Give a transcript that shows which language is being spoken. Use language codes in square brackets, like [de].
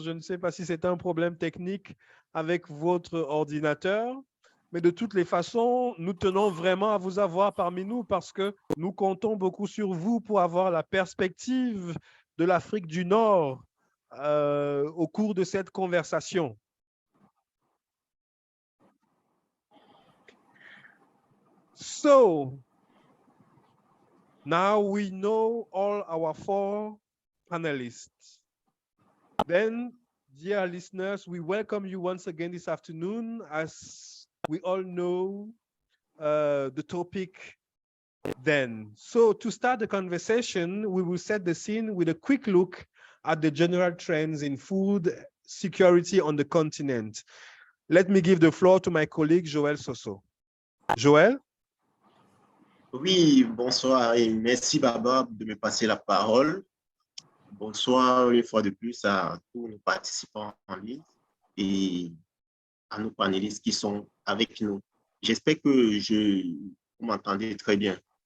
[fr] Je ne sais pas si c'est un problème technique avec votre ordinateur. Mais de toutes les façons, nous tenons vraiment à vous avoir parmi nous parce que nous comptons beaucoup sur vous pour avoir la perspective de l'Afrique du Nord au cours de cette conversation. [en] So, now we know all our 4 panelists. Then, dear listeners, we welcome you once again this afternoon. As we all know the topic then. So to start the conversation, we will set the scene with a quick look at the general trends in food security on the continent. Let me give the floor to my colleague, Joël Soso. Joël? [fr] Oui, bonsoir et merci Baba de me passer la parole. Bonsoir une fois de plus à tous nos participants en ligne et à nos panélistes qui sont avec nous. J'espère que vous m'entendez très bien.